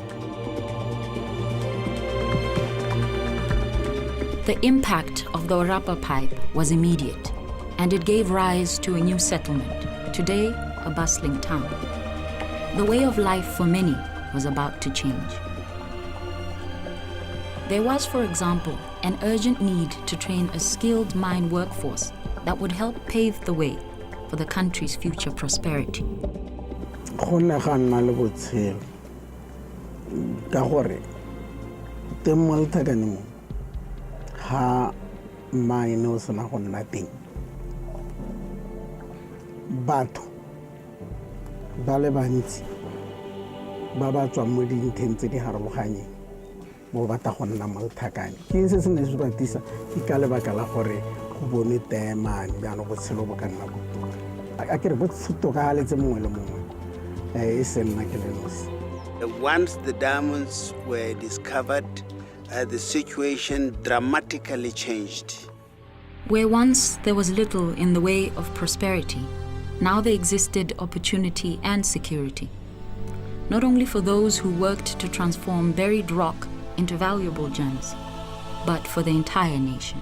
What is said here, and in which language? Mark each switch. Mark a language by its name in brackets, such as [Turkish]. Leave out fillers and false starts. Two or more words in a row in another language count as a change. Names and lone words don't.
[English] The impact of the Orapa pipe was immediate, and it gave rise to a new settlement, today a bustling town. The way of life for many was about to change. There was, for example, an urgent need to train a skilled mine workforce that would help pave the way for the country's future prosperity. [Tswana] Ha mine o sena go nna teng batho ba le bantsi ba ba tswang mo dintheng tse di harologaneng mo ba ta go nna mo Letlhakane. Ke eng se se ne se ratisa ke ka lebaka la gore go bone teemane jaanong botshelo bo ka nna botoka a kere bo tokagaletse mongwe le mongwe e se nna ke le nosi. [English] Once the diamonds were discovered, the situation dramatically changed. Where once there was little in the way of prosperity, now there existed opportunity and security, not only for those who worked to transform buried rock into valuable gems, but for the entire nation.